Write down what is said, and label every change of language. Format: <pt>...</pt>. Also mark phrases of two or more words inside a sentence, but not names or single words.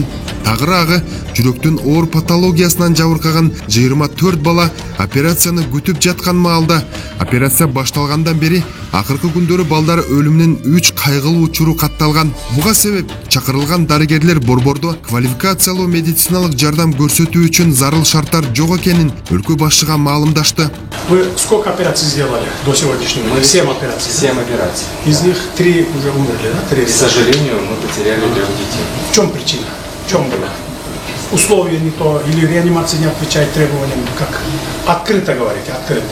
<ky>Тагыраагы жүрөктүн оор патологиясынан жабыркаган 24 бала операцияны күтүп жаткан маалда операция башталгандан бери акыркы күндөрү балдар өлүмүнүн 3 кайгылуу учуру катталган. Буга себеп чакырылган дарыгерлер борбордо квалификациялуу медициналык жардам көрсөтүү үчүн зарыл шарттар жок экенин өлкө башчыга маалымдашты.</ky> <ru>Вы сколько операций сделали до сегодняшнего? 7 операций. 7 операций. Из них 3 уже умерли, да? 3. К сожалению, мы потеряли 3 детей. В чем причина? В чем было? Условия не то, или реанимация не отвечает требованиям, как открыто говорите, открыто.</ru>